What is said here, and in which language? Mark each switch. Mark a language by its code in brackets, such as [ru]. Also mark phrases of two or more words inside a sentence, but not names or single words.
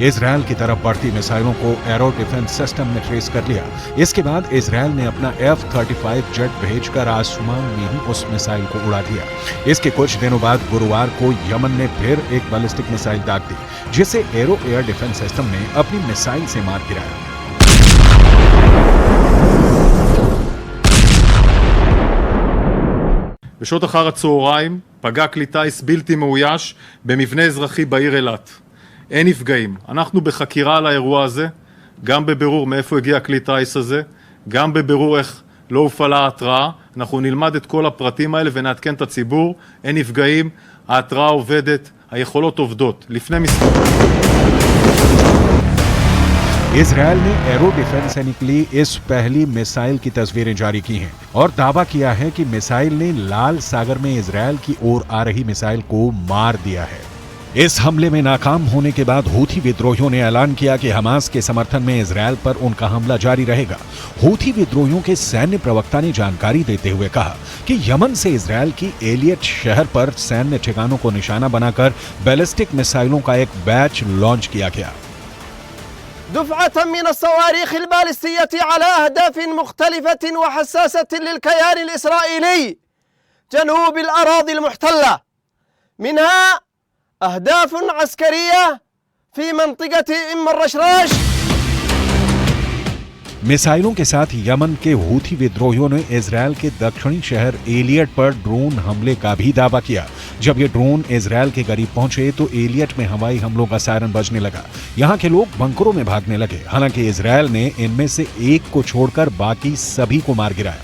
[hi] इजराइल की तरफ बढ़ती मिसाइलों को एरो डिफेंस सिस्टम ने ट्रेस कर लिया। इसके बाद इजराइल ने अपना F-35 जेट भेजकर आसमान में ही उस मिसाइल को उड़ा दिया। इसके कुछ दिनों बाद गुरुवार को यमन ने फिर एक बैलिस्टिक मिसाइल दाग दी जिसे एरो एयर डिफेंस सिस्टम ने अपनी मिसाइल से मार गिराया। [he] בשעות אחר הצהריים פגע כלי טיס בלתי מאויש במבנה אזרחי בעיר אילת. אין נפגעים. אנחנו בחקירה על האירוע הזה, גם בבירור מאיפה הגיע הכלי טיס הזה, גם בבירור איך לא הופעלה ההתראה. אנחנו נלמד את כל הפרטים האלה ונעדכן את הציבור. אין נפגעים, ההתראה עובדת, היכולות עובדות. לפני מספר... [hi] इजराइल ने एरो डिफेंस से निकली इस पहली मिसाइल की तस्वीरें जारी की हैं और दावा किया है कि मिसाइल ने लाल सागर में इजराइल की ओर आ रही मिसाइल को मार दिया है। इस हमले में नाकाम होने के बाद हूथी विद्रोहियों ने ऐलान किया कि हमास के समर्थन में इजराइल पर उनका हमला जारी रहेगा। हूथी विद्रोहियों के सैन्य प्रवक्ता ने जानकारी देते हुए कहा कि यमन से इजराइल की एलियट शहर पर सैन्य ठिकानों को निशाना बनाकर बैलिस्टिक मिसाइलों का एक बैच लॉन्च किया गया। [ar] دفعة من الصواريخ البالستية على أهداف مختلفة وحساسة للكيان الإسرائيلي جنوب الأراضي المحتلة، منها أهداف عسكرية في منطقة أم الرشراش। [hi] मिसाइलों के साथ यमन के हूथी विद्रोहियों ने इजराइल के दक्षिणी शहर एलियट पर ड्रोन हमले का भी दावा किया। जब ये ड्रोन इजराइल के करीब पहुंचे तो एलियट में हवाई हमलों का सायरन बजने लगा। यहां के लोग बंकरों में भागने लगे। हालांकि इजराइल ने इनमें से एक को छोड़कर बाकी सभी को मार गिराया।